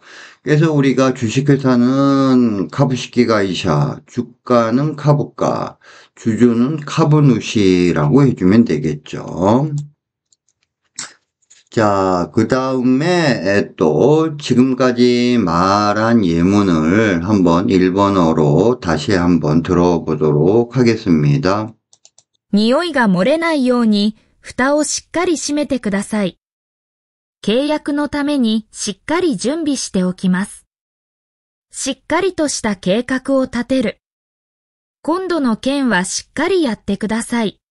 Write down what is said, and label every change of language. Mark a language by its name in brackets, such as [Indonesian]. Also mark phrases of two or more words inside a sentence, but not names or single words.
[Korean] 그래서 우리가 주식회사는 [Japanese] 株式会社, [Korean] 주가는 카부가, 주주는 카브누시라고 해주면 되겠죠. 자, 그 다음에 또 지금까지 말한 예문을 한번 일본어로 다시 한번 들어보도록 하겠습니다. [Japanese] 匂いが漏れないように蓋をしっかり閉めてください。契約のためにしっかり準備しておきます。しっかりとした計画を立てる。今度の件はしっかりやってください。